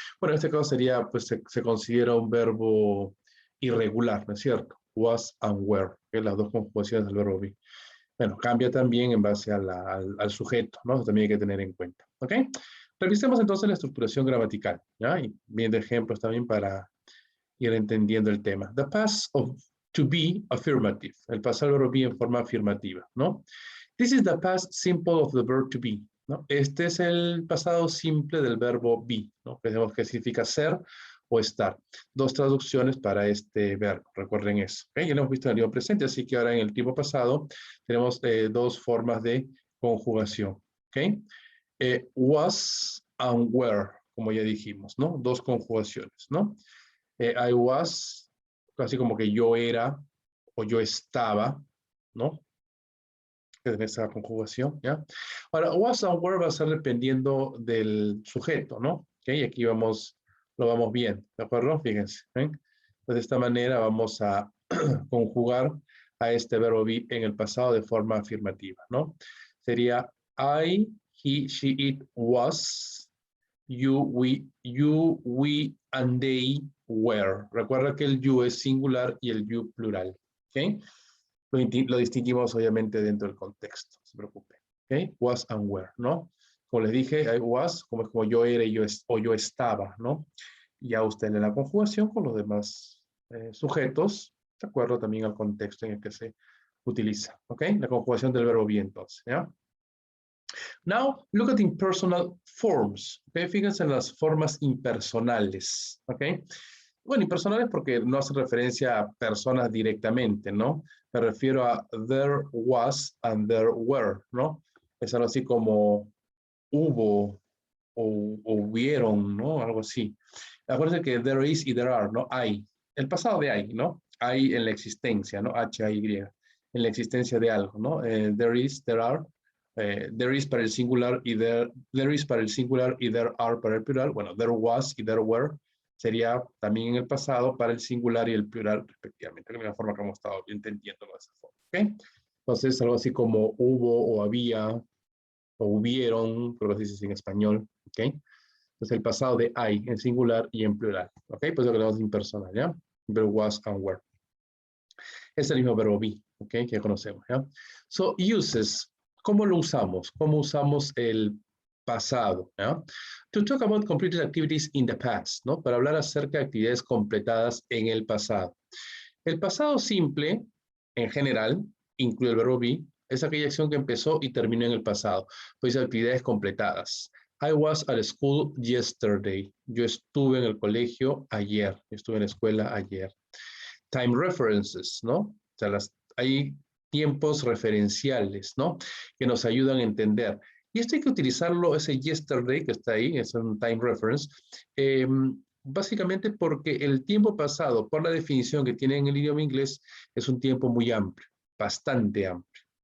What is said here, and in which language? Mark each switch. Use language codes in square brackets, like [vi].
[es] Bueno, en este caso sería, pues se considera un verbo irregular, ¿no es cierto? Was and were, que las dos conjugaciones del verbo be. Bueno, cambia también en base al sujeto, ¿no? Eso también hay que tener en cuenta, ¿ok? Revisemos entonces la estructuración gramatical, ¿ya? Y viendo ejemplos también para ir entendiendo el tema. [en] The past of to be affirmative. [es] El pasado del verbo be en forma afirmativa, ¿no? [en] This is the past simple of the verb to be, [es] ¿no? Este es el pasado simple del verbo be, ¿no? Pensemos que significa ser o estar. Dos traducciones para este verbo, recuerden eso. ¿Okay? Ya lo hemos visto en el tiempo presente, así que ahora en el tiempo pasado tenemos dos formas de conjugación. ¿Okay? Was and were, como ya dijimos, ¿no? Dos conjugaciones, ¿no? I was, casi como que yo era o yo estaba, ¿no? En esa conjugación, ¿ya? Ahora, was and were va a ser dependiendo del sujeto, ¿no? ¿Ok? Aquí vamos, lo vamos bien, ¿de acuerdo? Fíjense, ¿ven? Pues de esta manera vamos a conjugar a este verbo be en el pasado de forma afirmativa, ¿no? Sería [en] I, he, she, it was, you, we, and they were. [es] Recuerda que el you es singular y el you plural, ¿ok? Lo distinguimos obviamente dentro del contexto, no se preocupe. ¿Ok? Was and were, ¿no? Como les dije, I was, como es como yo era y yo estaba, ¿no? Y ya usted lee la conjugación con los demás sujetos, de acuerdo también al contexto en el que se utiliza. ¿Ok? La conjugación del verbo be entonces, ¿ya? [en] Now, look at impersonal forms. ¿Ok? [es] Fíjense en las formas impersonales. ¿Ok? Bueno, impersonales porque no hace referencia a personas directamente, ¿no? Me refiero a there was and there were, ¿no? Es algo así como hubo o hubieron, ¿no? Algo así. Acuérdense que there is y there are, ¿no? Hay. El pasado de hay, ¿no? Hay en la existencia, ¿no? H-A-Y. En la existencia de algo, ¿no? There is, there are. There is para el singular y there is para el singular y there are para el plural. Bueno, there was y there were sería también en el pasado para el singular y el plural respectivamente, de la misma forma que hemos estado entendiendo de esa forma. ¿Okay? Entonces, algo así como hubo o había o hubieron, creo que se dice en español. ¿Ok? Entonces, el pasado de hay en singular y en plural. ¿Ok? Pues lo que hablamos de impersonal, ¿ya? There was and were. Es el mismo verbo be, ¿ok? Que ya conocemos, ¿ya? [en] So, uses. [es] ¿Cómo lo usamos? ¿Cómo usamos el pasado? ¿Ya? [en] To talk about completed activities in the past, [es] ¿no? Para hablar acerca de actividades completadas en el pasado. El pasado simple, en general, incluye el verbo be, es aquella acción que empezó y terminó en el pasado. Pues actividades completadas. [en] I was at school yesterday. [es] Yo estuve en el colegio ayer. Estuve en la escuela ayer. Time references, ¿no? O sea, hay tiempos referenciales, ¿no? Que nos ayudan a entender. Y esto hay que utilizarlo, ese yesterday que está ahí, es un time reference, básicamente porque el tiempo pasado, por la definición que tiene en el idioma inglés, es un tiempo muy amplio, bastante amplio.